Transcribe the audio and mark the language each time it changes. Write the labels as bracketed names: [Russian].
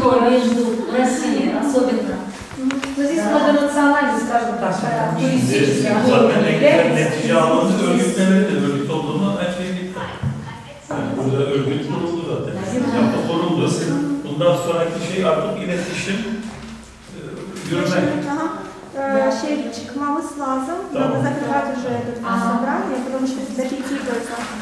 [Russian] между Россией особенно. Но здесь многонациональный, скажем так, туристический. [Turkish] Zaten en güzel netice almanız örgütlemelidir. Örgüt olduğunu her şey gitti. Yani burada örgüt kuruldu zaten. Yapı kuruldu. Bundan sonraki şey artık iletişim, yürümek. Çıkmamız lazım. [Russian] Надо закрывать уже это собрание, потому что зафиксируется.